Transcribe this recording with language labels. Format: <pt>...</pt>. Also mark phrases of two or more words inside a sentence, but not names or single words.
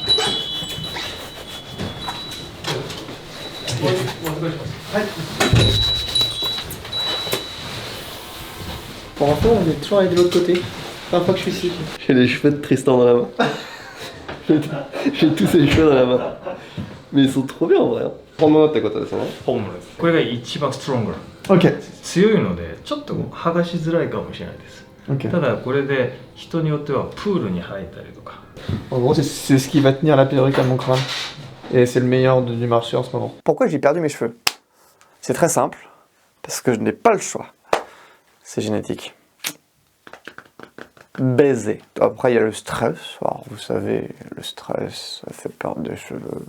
<fr>Pour info, on est toujours allé de l'autre côté. Première fois que je suis ici. J'ai les cheveux de Tristan dans la main. J'ai tous ses cheveux dans la main. Mais ils sont trop bien en vrai. Prends-moi note, t'as quoi t'as ça,</fr> <ja>本物です。これが一番ストロングル。</ja> <fr>Ok.</fr> <ja>強いのでちょっと剥がしづらいかもしれないです。</ja> <fr>Ok.</fr> <ja>ただこれで人によってはプールに入ったりとか。</ja> <fr>En gros, c'est ce qui va tenir la perruque à mon crâne. Et c'est le meilleur du marché en ce moment. Pourquoi j'ai perdu mes cheveux? C'est très simple, parce que je n'ai pas le choix. C'est génétique. Baiser. Après, il y a le stress. Alors, vous savez, le stress, ça fait perdre des cheveux.</fr>